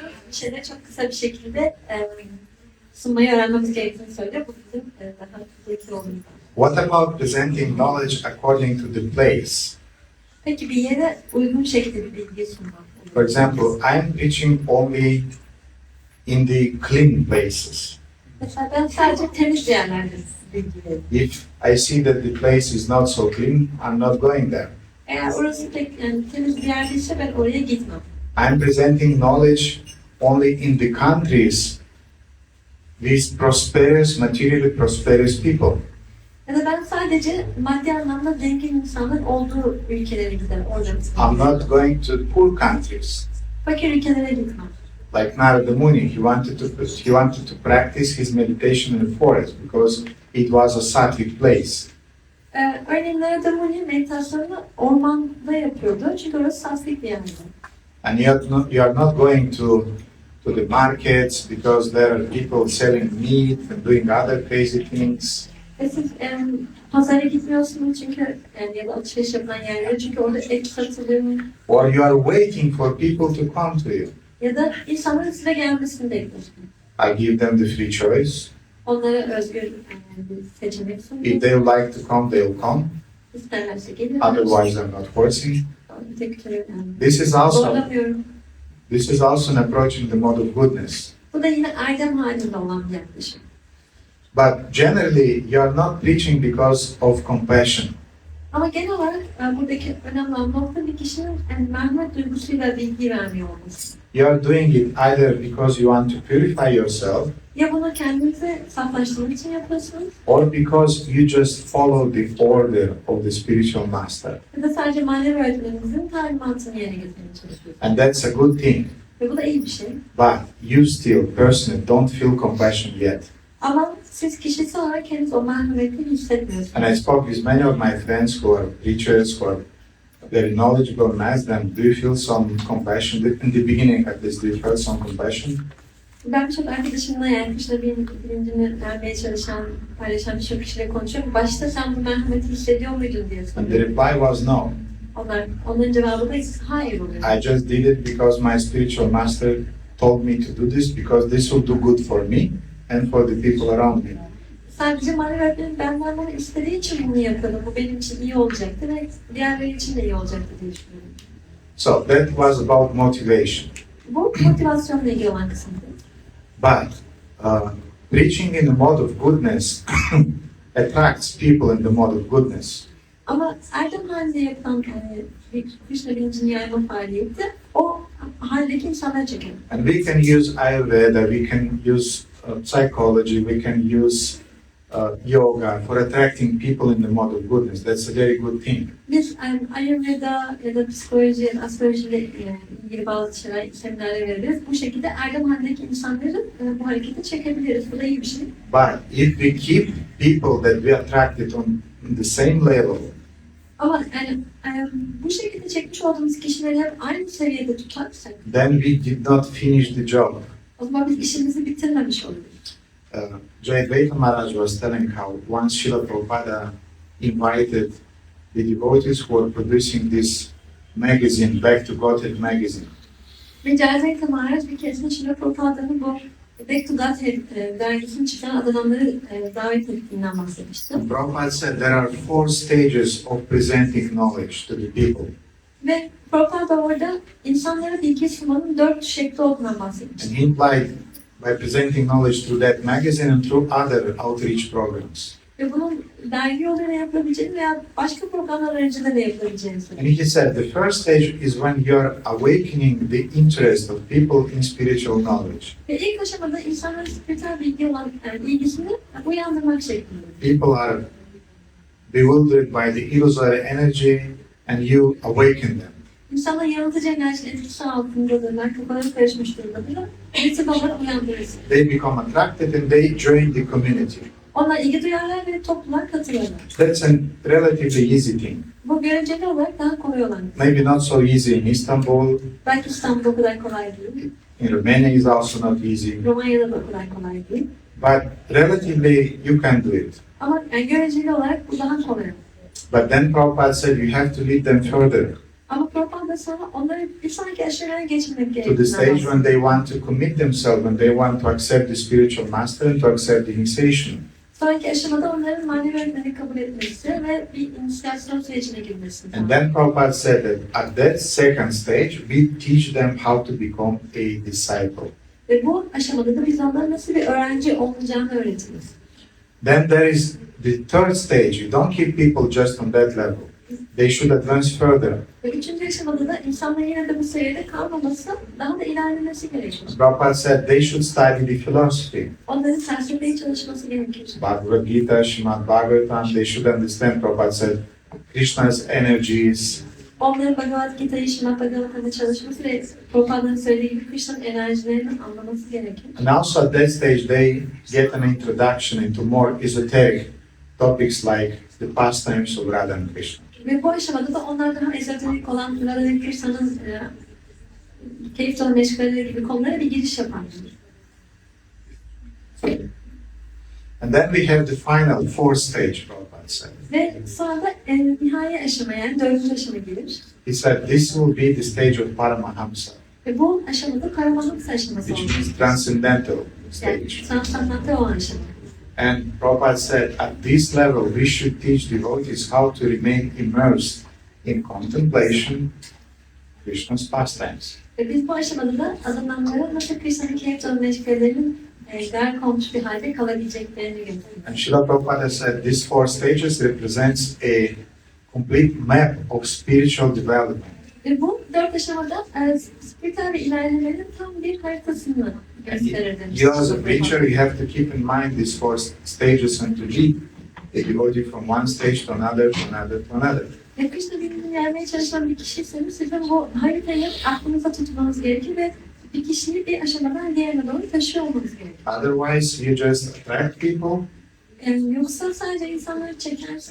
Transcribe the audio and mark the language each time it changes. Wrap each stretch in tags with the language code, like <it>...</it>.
<tr>Şeyleri çok kısa bir şekilde sunmayı öğrenmemiz gerektiğini söylüyor. Bu bizim daha zeki olduğumuz.</tr> <en>What about presenting knowledge according to the place?</en> <tr>Peki bir yere uygun şekilde bir bilgi sunmak.</tr> <en>For example, I'm preaching only in the clean places.</en> <tr>Mesela ben sadece temiz yerlerde bilgi veririm.</tr> <en>If I see that the place is not so clean, I'm not going there.</en> <tr>Eğer orası pek temiz bir yerdeyse ben oraya gitmem.</tr> <en>I'm presenting knowledge only in the countries with prosperous, materially prosperous people.</en> <tr>Ya da ben sadece maddi anlamda zengin insanların olduğu ülkelere giderim. Orada</tr> <en>I'm not going to poor countries.</en> <tr>fakir ülkelere gitmem.</tr> <en>Like Narada Muni, he wanted to practice his meditation in the forest because it was a sattvic place.</en> <tr>Örneğin Narada Muni meditasyonunu ormanda yapıyordu. Çünkü orası sattvic bir yerdi.</tr> <en>And you are not going to the markets because there are people selling meat and doing other crazy things.</en> <tr>Ve siz pazara gitmiyorsunuz çünkü ya da alışveriş yapılan yerlere çünkü orada et satılıyor.</tr> <en>Or you are waiting for people to come to you.</en> <tr>Ya da insanların size gelmesini bekliyorsunuz.</tr> <en>I give them the free choice.</en> <tr>Onlara özgür bir seçenek</tr> <en>If</en> <tr>sunuyorsunuz.</tr> <en>they would like to come, they will come.</en> <tr>İsterlerse gelirler.</tr> <en>Otherwise, I'm not forcing.</en> <tr>tek türlü yani.</tr> <en>This is also</en> <tr>Zorlamıyorum.</tr> <en>an approach in the mode of goodness.</en> <tr>Bu da yine erdem halinde olan bir yaklaşım.</tr> <en>But generally, you are not preaching because of compassion.</en> <tr>Ama genel olarak buradaki önemli olan nokta bir kişinin yani merhamet duygusuyla bilgi vermiyor olması.</tr> <en>You are doing it either because you want to purify yourself</en> <tr>Ya bunu kendinizi saflaştırmak için yapıyorsunuz</tr> <en>or because you just follow the order of the spiritual master.</en> <tr>ya da sadece manevi öğretmeninizin talimatını yerine getirmeye çalışıyorsunuz.</tr> <en>And that's a good thing.</en> <tr>Ve bu da iyi bir şey.</tr> <en>But you still personally don't feel compassion yet.</en> <tr>Ama siz kişisel olarak henüz o merhameti hissetmiyorsunuz.</tr> <en>And I spoke with many of my friends who are preachers, who are very knowledgeable, and asked them, do you feel some compassion? In the beginning, at least, do you feel some compassion?</en> <tr>Ben birçok arkadaşımla yani Krishna bilincini vermeye çalışan, paylaşan birçok kişiyle konuşuyorum. Başta sen bu merhameti hissediyor muydun diye</tr> <en>And the</en> <tr>soruyorum.</tr> <en>reply was no.</en> <tr>Onların cevabı da hayır oluyor.</tr> <en>I just did it because my spiritual master told me to do this because this will do good for me and for the people around me.</en> <tr>Sadece manevi öğretmenim benden bunu istediği için bunu yapıyordum. Bu benim için iyi olacaktı ve diğerleri için de iyi olacaktı diye düşünüyorum.</tr> <en>So that was about motivation.</en> <tr>Bu motivasyonla ilgili olan kısımdı.</tr> <en>But preaching in the mode of goodness attracts people in the mode of goodness.</en> <tr>Ama erdem halinde yapılan bir Krishna bilincini yayma faaliyeti o haldeki insanları çeker.</tr> <en>And we can use Ayurveda, we can use psychology, we can use yoga for attracting people in the mode of goodness. That's a very good thing.</en> <tr>Biz Ayurveda ya da psikoloji, astrolojiyle ilgili bazı şeyler, seminerler veririz. Bu şekilde erdem halindeki insanları bu harekete çekebiliriz. Bu da iyi bir şey.</tr> <en>But if we keep people that we attracted on the same level,</en> <tr>Ama yani bu şekilde çekmiş olduğumuz kişileri hep aynı seviyede tutarsak</tr> <en>then we did not finish the job.</en> <tr>o zaman biz işimizi bitirmemiş oluruz.</tr> <en>Jayadvaita Maharaj was telling how once Srila Prabhupada invited the devotees who were producing this magazine, Back to Godhead magazine.</en> <tr>Ve Jayadvaita Maharaj bir keresinde Srila Prabhupāda'nın bu Back to Godhead dergisini çıkaran adamları davet ettiğinden bahsetmişti.</tr> <en>And Prabhupada said there are 4 stages of presenting knowledge to the people.</en> <tr>Ve Prabhupada orada insanlara bilgi sunmanın 4 şekli olduğundan bahsetmişti.</tr> <en>And he implied by presenting knowledge through that magazine and through other outreach programs.</en> <tr>Ve bunun dergi yoluyla yapılabileceğini veya başka programlar aracılığıyla yapılabileceğini söyledi.</tr> <en>And he said the first stage is when you're awakening the interest of people in spiritual knowledge.</en> <tr>Ve ilk aşamada insanların spiritüel bilgi olan ilgisini uyandırmak şeklinde.</tr> <en>People are bewildered by the illusory energy and you awaken them.</en> <tr>İnsanlar yanıltıcı enerjinin etkisi altındadırlar, kafaları karışmış durumdadırlar. Kritik olarak uyandırırsın.</tr> <en>They become attracted and they join the community.</en> <tr>Onlar ilgi duyarlar ve topluluğa katılırlar.</tr> <en>That's a relatively easy thing.</en> <tr>Bu göreceli olarak daha kolay olan.</tr> <en>Maybe not so easy in Istanbul.</en> <tr>Belki İstanbul'da o kadar kolay değil.</tr> <en>In Romania is also not easy.</en> <tr>Romanya'da da o kadar kolay değil.</tr> <en>But relatively you can do it.</en> <tr>Ama göreceli olarak bu daha kolay.</tr> <en>But then Prabhupada said you have to lead them further</en> <tr>Ama Prabhupada sana onları bir sonraki aşamaya geçirmek</tr> <en>to the</en> <tr>gerekiyor.</tr> <en>stage when they want to commit themselves, when they want to accept the spiritual master and to accept the initiation.</en> <tr>Sonraki aşamada onların manevi öğretmeni kabul etmesi ve bir inisiyasyon sürecine girmesi.</tr> <en>And then Prabhupada said that at that second stage, we teach them how to become a disciple.</en> <tr>Ve bu aşamada da biz onlara nasıl bir öğrenci olacağını öğretiriz.</tr> <en>Then there is the third stage. You don't keep people just on that level. They should advance further.</en> <tr>Ve üçüncü aşamada da insanların yine de bu seviyede kalmaması, daha da ilerlemesi gerekiyor.</tr> <en>Prabhupada said they should study the philosophy.</en> <tr>Onların felsefeyi çalışması gerekir.</tr> <en>Bhagavad Gita, Srimad Bhagavatam, they should understand, Prabhupada said, Krishna's energies,</en> <tr>Onların Bhagavad Gita'yı, Srimad Bhagavatam'ı çalışması ve Prabhupāda'nın söylediği gibi Krishna'nın enerjilerini anlaması gerekir.</tr> <en>and also at that stage they get an introduction into more esoteric topics like the pastimes of Radha and Krishna.</en> <tr>Ve bu aşamada da onlar daha ezoterik olan Radha ve Krishna'nın keyif dolu meşgaleleri gibi konulara bir giriş yaparlar.</tr> <en>And then we have the final fourth stage, Prabhupada said.</en> <tr>Ve sonra da nihai aşama yani 4. aşama gelir.</tr> <en>He said this will be the stage of Paramahamsa,</en> <tr>Ve bu aşamada Paramahamsa aşaması</tr> <en>which</en> <tr>olur.</tr> <en>means transcendental</en> <tr>Yani</tr> <en>stage.</en> <tr>transcendental olan aşama.</tr> <en>And Prabhupada said at this level we should teach devotees how to remain immersed in contemplation Krishna's pastimes.</en> <tr>Ve biz bu aşamada da adımlanlara nasıl Krishna'nın kirtan meşgalelerinin gark olmuş bir halde kalabileceklerini gösteriyor.</tr> <en>And Srila Prabhupada said these four stages represents a complete map of spiritual development.</en> <tr>Ve bu dört aşamada spiritüel ve ilerlemenin tam bir haritasını gösterir demiş.</tr> <en>You as a preacher, you have to keep in mind these four stages and to lead the devotee from one stage to another, to another, to another.</en> <tr>Ve Krishna birbirini gelmeye çalışan bir kişiyseniz sizin bu haritayı aklınıza tutmanız gerekir ve bir kişiyi bir aşamadan diğerine doğru taşıyor olmanız gerekir.</tr> <en>Otherwise, you just attract people,</en> <tr>Yoksa sadece insanları çekersiniz.</tr>